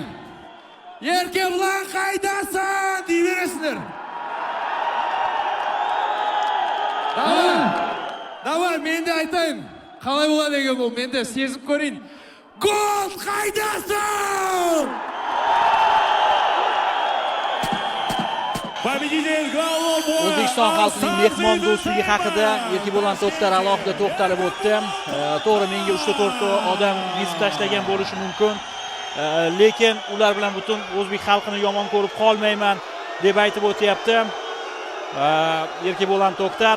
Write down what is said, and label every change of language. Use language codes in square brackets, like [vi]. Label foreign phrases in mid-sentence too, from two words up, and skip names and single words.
[kk] Еркебулан қайдасың? Дей бересіңдер. Давай, мен де айтайын. Қалай болады деген бұл, мен де сезіп көрейін. Гол қайдасың? [uz] O'zbekiston xalqining mehmon do'stligi haqida Erkebulan To'xtar alohida to'xtalib o'tdi. To'g'ri, menga 3-4 odam yezib tashlagan bo'lishi mumkin, lekin ular bilan butun o'zbek xalqini yomon ko'rib qolmayman deb aytib o'tyapti Erkebulan To'xtar.